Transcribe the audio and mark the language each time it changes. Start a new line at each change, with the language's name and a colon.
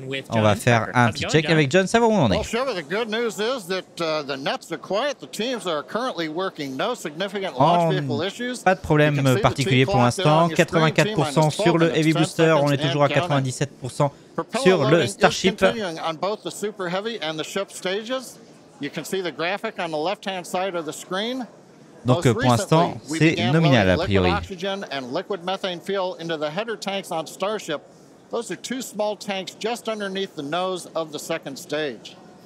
French: On va faire un petit check avec John, savoir où on en est.
English: Well, Shiva, the good news is that the nets are quiet. The teams are currently working. No significant launch vehicle issues.
French: Pas de problème particulier pour l'instant. 84% sur le Heavy Booster. On est toujours à 97% sur le Starship.
English: Continuing on both the Super Heavy and the ship stages. You can see the graphic on the left-hand side of the screen.
French: Donc pour l'instant, c'est nominal a priori.
English: Oxygen and liquid methane fuel into the header tanks on Starship. Those are two small tanks just underneath the nose of the second stage.